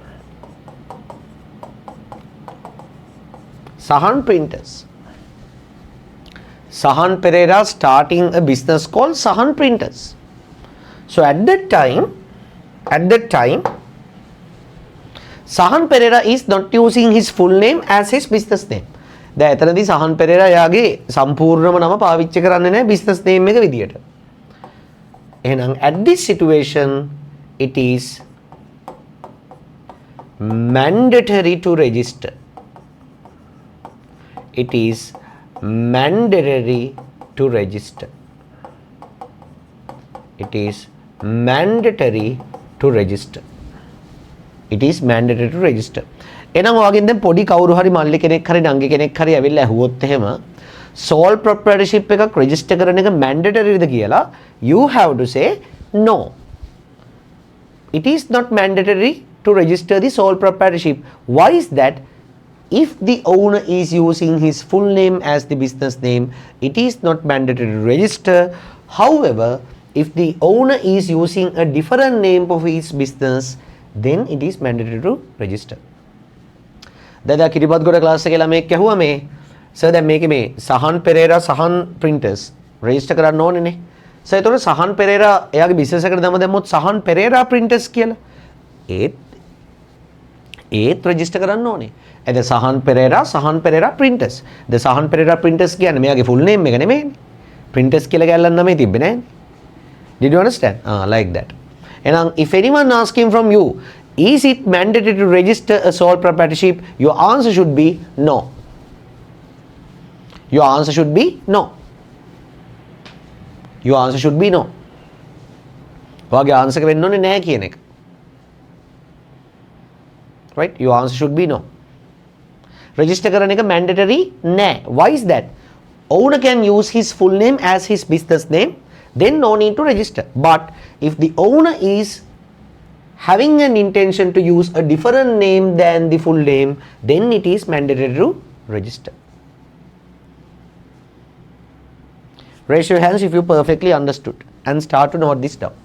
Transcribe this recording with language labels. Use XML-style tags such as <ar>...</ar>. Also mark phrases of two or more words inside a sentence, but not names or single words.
<en>Sahan Printers. Sahan Pereira starting a business called Sahan Printers. So at that time, Sahan Pereira is not using his full name as his business name.</en> <si>දැන් එතනදී Sahan Pereira යාගේ සම්පූර්ණම නම පාවිච්චි කරන්නේ නැහැ</si> <en>business name</en> <si>එක විදියට.</si> <en>එහෙනම් at this situation it is mandatory to register. It is mandatory to register. It is mandatory to register. It is mandatory to register.</en> <si>එහෙනම් ඔයගෙන් දැන් පොඩි කවුරු හරි මල්ලි කෙනෙක් හරි නංගි කෙනෙක් හරි ඇවිල්ලා ඇහුවොත් එහෙම</si> <en>sole proprietorship</en> <si>එකක් register කරන එක mandatory ද කියලා</si> <en>you have to say no. It is not mandatory to register the sole proprietorship. Why is that? If the owner is using his full name as the business name, it is not mandatory to register. However, if the owner is using a different name for his business, then it is mandatory to register.</en> <si>දැන් කිරිබත්ගොඩ ක්ලාස් එකේ ළමෙක් ඇහුවා මේ සර් දැන් මේකේ මේ සහන් පෙරේරා සහන් ප්‍රින්ටර්ස් රෙජිස්ටර් කරන්න ඕනේනේ. සර් ඒතකොට සහන් පෙරේරා එයාගේ බිස්නස් එකට දැම්මොත් සහන් පෙරේරා ප්‍රින්ටර්ස් කියලා ඒත් රෙජිස්ටර් කරන්න ඕනේ. එද සහන් පෙරේරා ප්‍රින්ටර්ස්. ද සහන් පෙරේරා ප්‍රින්ටර්ස් කියන්නේ මෙයාගේ</si> <en>full name</en> <si>එක නෙමෙයිනේ. ප්‍රින්ටර්ස් කියලා ගැල්ලන් නමේ තිබ්බේ නැහැනේ.</si> <en>Did you understand? Like that. And if anyone asking from you, is it mandatory to register a sole proprietorship? Your answer should be no. Your answer should be no. Your answer should be no.</en> <si>ඔයාගේ answer එක වෙන්න ඕනේ නැහැ කියන එක.</si> <en>Right? Your answer should be no.</en> <si>Register කරන එක mandatory නැහැ.</si> <en>Why is that? Owner can use his full name as his business name, then no need to register. But if the owner is having an intention to use a different name than the full name, then it is mandatory to register. Raise your hands if you perfectly understood and start to note this down.</en>